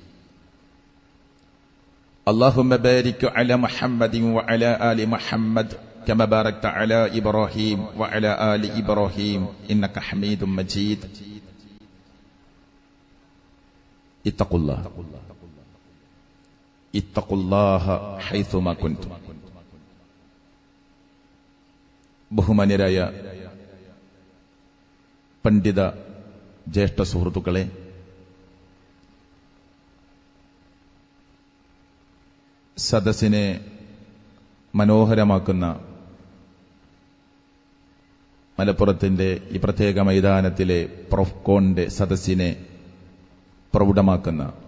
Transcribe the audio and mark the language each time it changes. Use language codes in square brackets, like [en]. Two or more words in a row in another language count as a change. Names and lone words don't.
[ar] اللهم بارك على محمد وعلى آل محمد كما باركت على إبراهيم وعلى آل إبراهيم إنك حميد مجيد. اتقوا الله حيثما كنتم. [ml] ബഹുമാന്യരായ പണ്ഡിത ജ്യേഷ്ഠ സുഹൃത്തുക്കളെ, സദസ്സിനെ മനോഹരമാക്കുന്ന മലപ്പുറത്തിന്റെ ഈ പ്രത്യേക മൈതാനത്തിലെ പ്രൊഫ്കോണിന്റെ സദസ്സിനെ പ്രൗഢമാക്കുന്ന,